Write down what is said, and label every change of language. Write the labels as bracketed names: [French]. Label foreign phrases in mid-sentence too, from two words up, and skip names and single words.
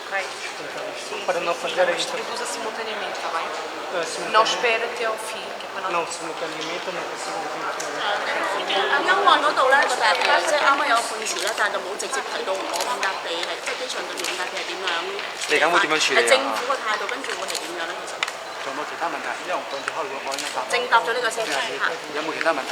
[Portuguese] Ok. Sim, para não fazer a distribui-se simultaneamente, está bem? Não simultaneamente. espera até ao fim. Que é para Não, simultaneamente não consigo ouvir. [Cantonese] 歐岸嗰度咧個大即係啱啱有個判詞咧，但係就冇直接提到我五笪地係即係機場對面五笪地係點樣嚟緊會點樣處理啊？政府嘅態度跟住會係點樣咧？其實仲有冇其他問題？因為我趕住開會，我應該答。正答咗呢個先嚇。有冇其他問題？